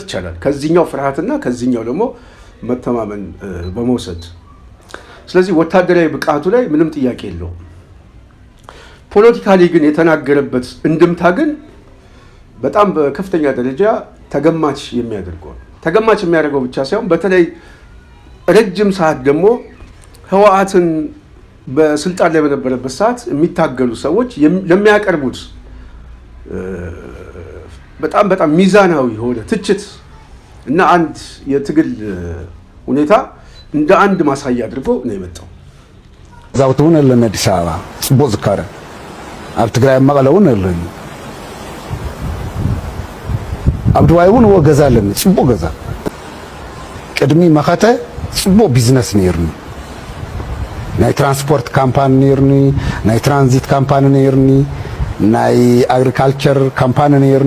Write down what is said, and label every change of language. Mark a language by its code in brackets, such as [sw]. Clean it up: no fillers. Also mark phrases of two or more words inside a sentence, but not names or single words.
[am] ይቻላል። ከዚህኛው ፍርሃትና ከዚህኛው ደግሞ መተማመን በመውሰድ ስለዚህ ወታደራዊ ብቃቱ ላይ ምንም ጥያቄ የለውም። ፖለቲካሊ ግን የተናገረበት እንድምታ ግን በጣም በከፍተኛ ደረጃ ተገማች የሚያደርገው ተገማች የሚያደርገው ብቻ ሳይሆን በተለይ ረጅም ሰዓት ደግሞ ህወሓትን በስልጣን ላይ በነበረበት ሰዓት የሚታገሉ ሰዎች ለሚያቀርቡት በጣም ሚዛናዊ የሆነ ትችት እና አንድ የትግል ሁኔታ እንደ አንድ ማሳያ አድርጎ ነው የመጣው። [ti] ዛውቱን አለን አዲስ አበባ ጽቡቅ ዝካረ ኣብ ትግራይ መቐለ እውን አለን ኣብ ድባይ እውን ገዛ አለን ጽቡቅ ገዛ ቅድሚ መኸተ ጽቡቅ ቢዝነስ ነይርኒ ናይ ትራንስፖርት ካምፓኒ ነይርኒ ናይ ትራንዚት ካምፓኒ ነይርኒ ናይ አግሪካልቸር ካምፓኒ ነይርኒ